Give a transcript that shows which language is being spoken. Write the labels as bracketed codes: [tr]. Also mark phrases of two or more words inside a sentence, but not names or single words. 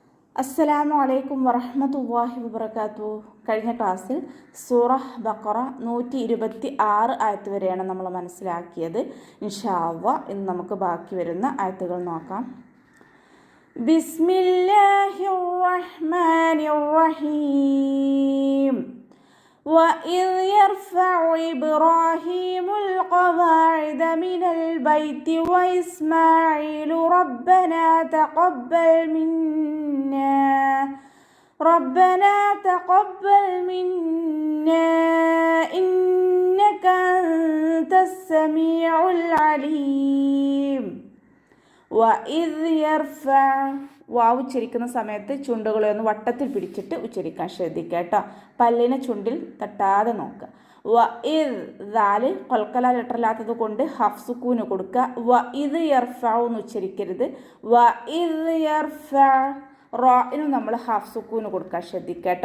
[ar] السلام عليكم ورحمة الله وبركاته. [ml] കഴിഞ്ഞ ക്ലാസ്സിൽ സൂറ ബഖറ 126 ആയത്ത് വരെയാണ് നമ്മൾ മനസ്സിലാക്കിയത്. [ar] إن شاء الله [ml] ഇന്ന് നമുക്ക് ബാക്കി വരുന്ന ആയത്തുകൾ നോക്കാം. [ar] بسم الله الرحمن الرحيم. وَإِذْ يَرْفَعُ إِبْرَاهِيمُ الْقَوَاعِدَ مِنَ الْبَيْتِ وَإِسْمَاعِيلُ رَبَّنَا تَقَبَّلْ مِنَّا إِنَّكَ أَنْتَ السَّمِيعُ الْعَلِيمُ. وَإِذْ يَرْفَعُ [ml] വാവ് ഉച്ചരിക്കുന്ന സമയത്ത് ചുണ്ടുകളെ ഒന്ന് വട്ടത്തിൽ പിടിച്ചിട്ട് ഉച്ചരിക്കാൻ ശ്രദ്ധിക്കുക കേട്ടോ. പല്ലിനെ ചുണ്ടിൽ തട്ടാതെ നോക്കുക. [ar] وإذ [ml] ദാല് കൊൽക്കല ലെറ്ററില്ലാത്തത് കൊണ്ട് ഹഫ് സുക്കൂന് കൊടുക്കുക. [ar] وإت يرفع [ml] എന്ന് ഉച്ചരിക്കരുത്. [ar] وإذ يرفع [ml] റോയിനും നമ്മൾ ഹാഫ് സുക്കൂന് കൊടുക്കാൻ ശ്രദ്ധിക്കുക കേട്ടോ.